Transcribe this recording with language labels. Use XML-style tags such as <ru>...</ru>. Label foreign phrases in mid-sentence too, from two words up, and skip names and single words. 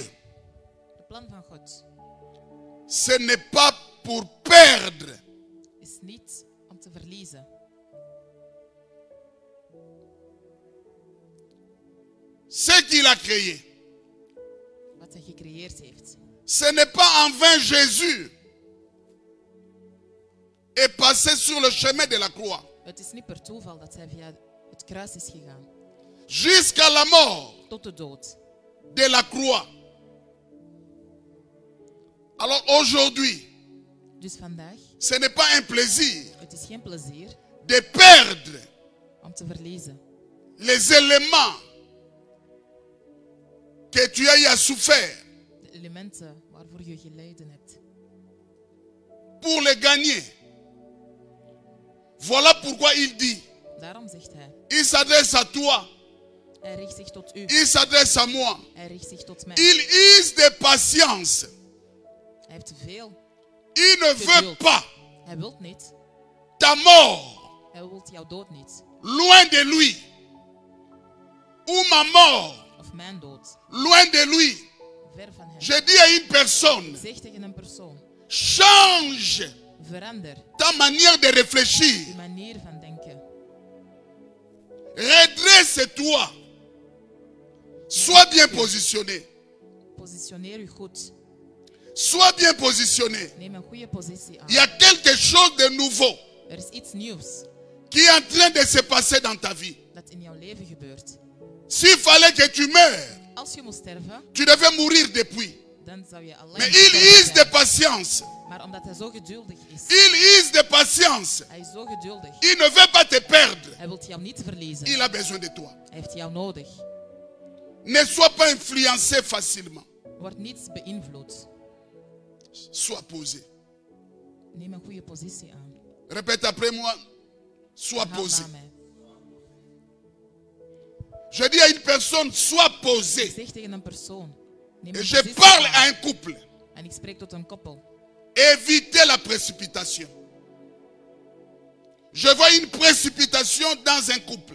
<nl>De plan van God</nl> <fr>ce n'est pas pour perdre,</fr> <nl>is niet om te verliezen.</nl> <fr>ce qu'il a créé.</fr> <nl>Wat hij gecreëerd heeft.</nl> <fr>Ce n'est pas en vain Jésus est passé sur le chemin de la croix.</fr> <nl>Het is niet per toeval dat hij via het kruis is gegaan.</nl> <fr>Jusqu'à la mort</fr> <nl>Tot de dood.</nl> <fr>de la croix. Alors aujourd'hui,</fr> <nl>Dus vandaag,</nl> <fr>ce n'est pas un plaisir</fr> <nl>het is geen plezier</nl> <fr>de perdre</fr> <nl>om te verliezen.</nl> <fr>les éléments que tu as eu à souffrir</fr> <nl>De elementen waarvoor je geleden hebt.</nl> <fr>pour les gagner. Voilà pourquoi il dit,</fr> <nl>Daarom zegt hij,</nl> <fr>il s'adresse à toi,</fr> <nl>hij richt zich tot u.</nl> <fr>il s'adresse à moi.</fr> <nl>Hij richt zich tot mij.</nl> <fr>Il use de patience.</fr> <nl>Hij heeft veel.</nl> <fr>Il ne veut pas</fr> <nl>Hij wilt niet.</nl> <fr>ta mort</fr> <nl>Hij wilt jouw dood niet.</nl> <fr>loin de lui. Ou ma mort</fr> <nl>Of mijn dood.</nl> <fr>loin de lui.</fr> <nl>Ver van hem.</nl> <fr>Je dis à une personne,</fr> <nl>Zeg tegen een persoon.</nl> <fr>change</fr> <nl>Verander</nl> <fr>ta manière de réfléchir.</fr> <nl>uw manier van denken.</nl> <fr>Redresse-toi. Sois bien positionné.</fr> <nl>Positioneer u goed.</nl> <fr>Sois bien positionné.</fr> <nl>Neem een goede positie aan.</nl> <fr>Il y a quelque chose de nouveau</fr> <nl>Er is iets nieuws</nl> <fr>qui est en train de se passer dans ta vie.</fr> <nl>dat in jouw leven gebeurt.</nl> <fr>S'il fallait que tu meurs,</fr> <nl>Als je moest sterven,</nl> <fr>tu devais mourir depuis.</fr> <nl>dan zou je al lang</nl> <fr>Mais il</fr> <nl>gestorven</nl> <fr>use</fr> <nl>zijn.</nl> <fr>de patience.</fr> <nl>Maar omdat hij zo geduldig is.</nl> <fr>Il use de patience.</fr> <nl>Hij is zo geduldig.</nl> <fr>Il ne veut pas te perdre.</fr> <nl>Hij wil jou niet verliezen.</nl> <fr>Il a besoin de toi.</fr> <nl>Hij heeft jou nodig.</nl> <fr>Ne sois pas influencé facilement.</fr> <nl>Word niet beïnvloed.</nl> <fr>Sois posé.</fr> <nl>Neem een goede positie aan.</nl> <fr>Répète après moi. Sois</fr> <nl>Haal</nl> <fr>posé.</fr> <nl>naar mij.</nl> <fr>Je dis à une personne, sois posé.</fr> <nl>Ik zeg tegen een persoon. Neem</nl> <fr>Et</fr> <nl>een</nl> <fr>je</fr> <nl>positie</nl> <fr>parle</fr> <nl>aan.</nl> <fr>à un couple.</fr> <nl>En ik spreek tot een koppel.</nl> <fr>Évitez la précipitation. Je vois une précipitation dans un couple.</fr>